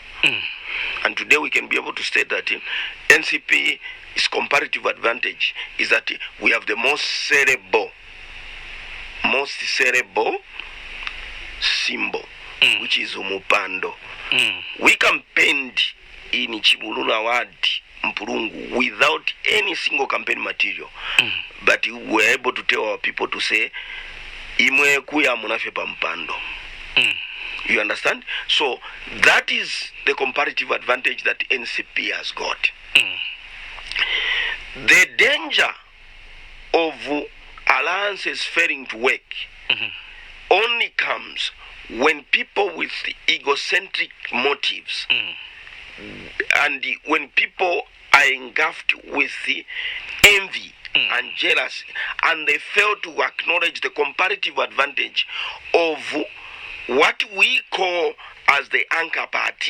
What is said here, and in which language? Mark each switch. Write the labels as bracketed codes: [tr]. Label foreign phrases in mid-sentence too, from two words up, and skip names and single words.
[en] And today we can be able to state that NCP's comparative advantage is that we have the most cerebral symbol, which is Umupando. We campaigned in Chibulula Ward, Mpurungu, without any single campaign material. But we were able to tell our people to say, [bem] Imwe kuya munafe pampando. [en] You understand? So that is the comparative advantage that NCP has got. The danger of alliances failing to work only comes when people with egocentric motives and when people are engulfed with the envy and jealousy, and they fail to acknowledge the comparative advantage of what we call as the anchor party.